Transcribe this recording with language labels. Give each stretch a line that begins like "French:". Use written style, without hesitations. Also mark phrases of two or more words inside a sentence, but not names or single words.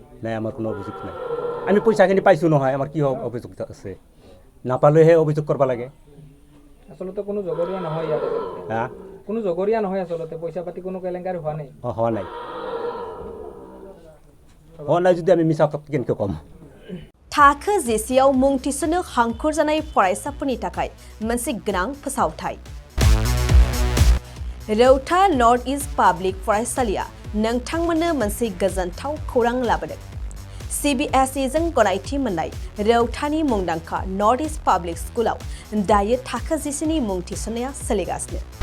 Assamese: নাই আমাৰ কোনো অভিযোগ নাই আমি পইচাখিনি পাইছোঁ নহয় আমাৰ কি অভিযোগ আছে নাপালেহে অভিযোগ কৰিব লাগে আচলতে কোনো জগৰীয়া নহয় ইয়াত হা কোনো জগৰীয়া নহয় আচলতে পইচা পাতি কোনো কেলেংকাৰী হোৱা নাই হোৱা নাই যদি আমি
Bodo: मिसा केनखौ कम थाखो जिसेयाव मुं थिसननो हांखुर जानाय फरायसाफोरनि थाखाय मोनसे गोनां फोसावथाय रौता नर्थ इस्ट पाब्लिक फरायसालिया नोंथांमोननो मोनसे गोजोनथाव खौरां लाबोदों CBSE जों गनायथि मोननाय रौतानि मुंदांखा नर्थ इस्ट पाब्लिक स्कुलाव दायो थाखो जिसेनि मुं थिसननाया सोलिगासिनो